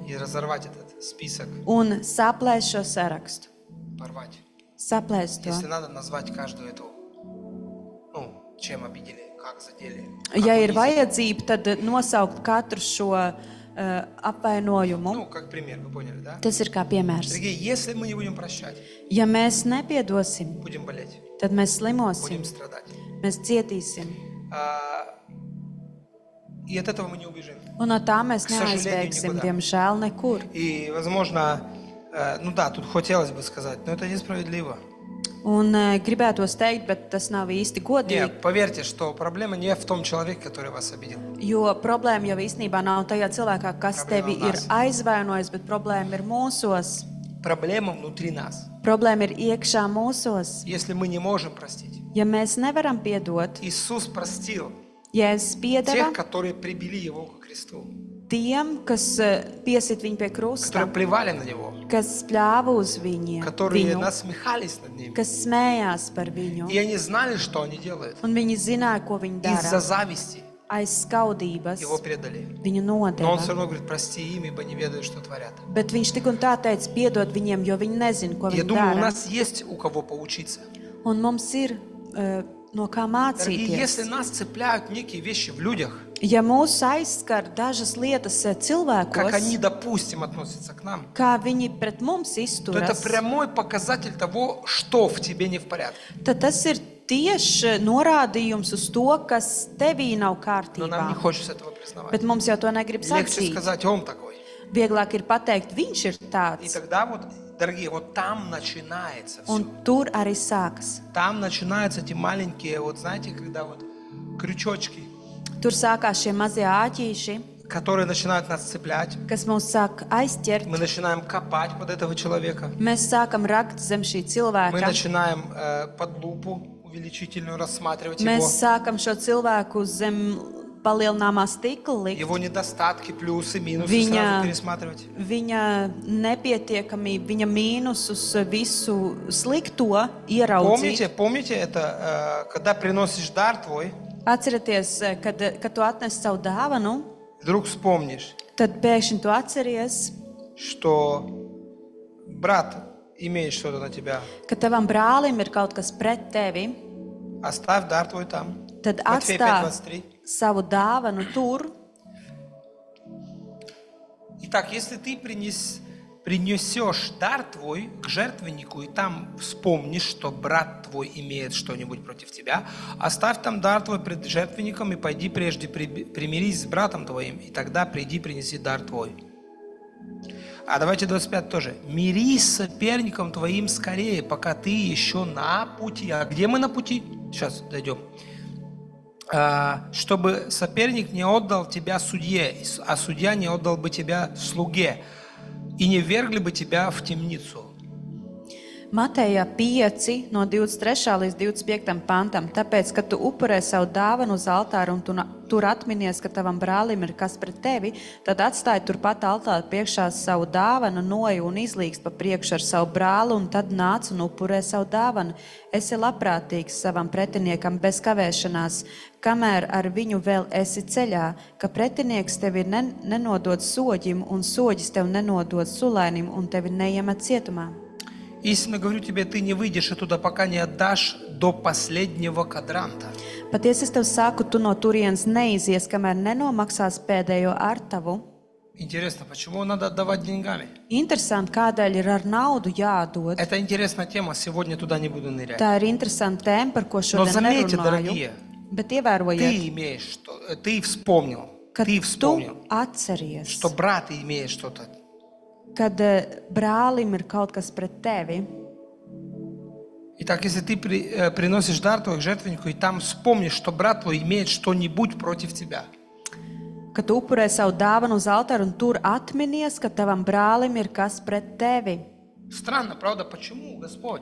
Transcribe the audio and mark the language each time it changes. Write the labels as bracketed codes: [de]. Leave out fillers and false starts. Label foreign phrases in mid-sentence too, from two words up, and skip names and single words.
[ru] И разорвать этот список, [lv] un saplēst šo sarakstu. [ru] порвать. [lv] Saplēst to. [ru] Если надо, назвать каждую эту, чем обидели, как задели. как [lv] Ja ir [ru] унизили. [lv] vajadzība, tad nosaukt katru šo apvainojumu. [ru] Ну, как пример, вы поняли, да? [lv] Tas ir kā piemērs. [ru] Дорогие, если мы не будем прощать, [lv] Ja mēs nepiedosim, [ru] будем болеть, [lv] tad mēs slimosim, [ru] будем страдать. [lv] mēs cietīsim. [ru] И от этого мы не убежим. [lv] Un no tā mēs [ru] К сожалению, [lv] neaizbēgsim, [ru] никуда. [lv] diemžēl, nekur. [ru] И, возможно, ну да, тут хотелось бы сказать, но это несправедливо. [lv] Un gribētos teikt, bet tas nav īsti godīgi, [ru] Нет, поверьте, что проблема не в том человеке, который вас обидел. [lv] jo problēma jau īstenībā nav tajā cilvēkā, kas Problēma tevi nav ir nas. aizvainojis, bet problēma ir mūsos. [ru] Проблема внутри нас. [lv] Problēma ir iekšā mūsos. [ru] Если мы не можем простить. [lv] Ja mēs nevaram piedot, [ru] Иисус простил [lv] Jēzus piedeva [ru] тех, которые прибили Его к кресту, [lv] tiem, kas piesit viņu pie krusta, [ru] которые плевали на Него, [lv] kas spļāva uz [ru] которые [lv] viņu, [ru] насмехались над Ним. [lv] kas smējās par viņu. [ru] И они знали, что они делают. [lv] Un viņi zināja, ko viņi [ru] Из-за [lv] dara. [ru] зависти [lv] Aiz skaudības [ru] Его предали. [lv] viņu [ru] Но Он все [lv] nodeva. [ru] равно говорит, прости им, ибо не ведают, что творят. [lv] Bet viņš tik un tā teica, piedod viņiem, jo viņi nezina, ko [ru] Я [lv] viņi [ru] думаю, у [lv] dara. [ru] нас есть у кого поучиться. [lv] Un mums ir no kā [ru] Дорогие, если [lv] mācīties. [ru] нас цепляют некие вещи в людях, [lv] Ja mūs aizskar dažas lietas [ru] как [lv] cilvēkos, [ru] они, допустим, относятся к нам, [lv] kā viņi pret mums [ru] то это [lv] izturas, [ru] прямой показатель того, что в тебе не в порядке. [lv] tad tas ir tieši norādījums uz to, kas tevī nav [ru] Но нам не [lv] kārtībā. [ru] хочется этого признавать. [lv] Bet mums jau to negrib [ru] Легче [lv] sacīt. [ru] сказать, он такой. [lv] Vieglāk ir pateikt, viņš ir [ru] И [lv] tāds. [ru] тогда вот, дорогие, вот там начинается все. [lv] Un tur arī sākas. [ru] Там начинаются эти маленькие, вот знаете, когда вот крючочки, [lv] Tur sākās šie mazie āķīši, [ru] которые начинают нас цеплять. [lv] kas mūs sāk aizķert. [ru] Мы начинаем копать под этого человека. [lv] Mēs sākam rakt zem šī [ru] Мы [lv] cilvēka. [ru] начинаем под лупу увеличительную рассматривать [lv] Mēs [ru] его. [lv] sākam šo cilvēku zem palielināmā stikla likt. [ru] Его недостатки, плюсы, минусы [lv] Viņa- [ru] сразу пересматривать. [lv] Viņa nepietiekamība, viņa mīnusus, visu slikto ieraudzīt. [ru] Помните это, когда приносишь дар твой, [lv] Atcerieties, kad tu atnes savu dāvanu, [ru] вдруг вспомнишь, [lv] tad pēkšņi tu atceries, [ru] что брат имеет что-то на тебя. [lv] ka tavam brālim ir kaut kas pret tevi. [ru] Оставь дар твой там. [lv] Tad [ru] Матфея [lv] atstāj [ru] 5:23. [lv] savu dāvanu tur. [ru] Итак, если ты принесешь дар твой к жертвеннику, и там вспомнишь, что брат твой имеет что-нибудь против тебя, оставь там дар твой пред жертвенником и пойди прежде примирись с братом твоим, и тогда приди, принеси дар твой. А давайте 25 тоже. Мирись с соперником твоим скорее, пока ты еще на пути. А где мы на пути? Сейчас дойдем. Чтобы соперник не отдал тебя судье, а судья не отдал бы тебя слуге, и не ввергли бы тебя в темницу. [lv] Mateja 5, no 23. līdz 25. pantam. Tāpēc, kad tu upurē savu dāvanu uz altāru un tu tur atminies, ka tavam brālim ir kas pret tevi, tad atstāj turpat altāra priekšā savu dāvanu, noju un izlīgst pa priekšu ar savu brāli, un tad nāc un upurē savu dāvanu. Esi labprātīgs savam pretiniekam bez kavēšanās, kamēr ar viņu vēl esi ceļā, ka pretinieks tevi nenodod soģim, un soģis tev nenodod sulainim, un tevi neiemet cietumā. [ru] Истинно говорю тебе, ты не выйдешь оттуда, пока не отдашь до последнего квадранта. [lv] Patiesi es tev saku, tu no turienes neizies, kamēr nenomaksās pēdējo artavu. [ru] Интересно, почему надо отдавать деньгами? [lv] Interesanti, kādēļ ir ar naudu jādod. [ru] Это интересная тема, сегодня туда не буду нырять. [lv] Tā ir interesanta tēma, par ko [ru] Но [lv] šodien [ru] заметьте, [lv] nerunāju. [ru] дорогие, [lv] Bet ievērojiet, [ru] ты имеешь что, ты вспомнил, [lv] ka [ru] ты [lv] tu [ru] вспомнил, [lv] atceries, [ru] что брат имеет что-то. [lv] kad brālim ir kaut kas pret tevi. [ru] Итак, если ты приносишь дар твой к жертвеннику, и там вспомнишь, что брат твой имеет что-нибудь против тебя, [lv] Kad tu upurē savu dāvanu uz altāru un tur atminies, ka tavam brālim ir kas pret tevi. [ru] странно, правда, почему, Господь?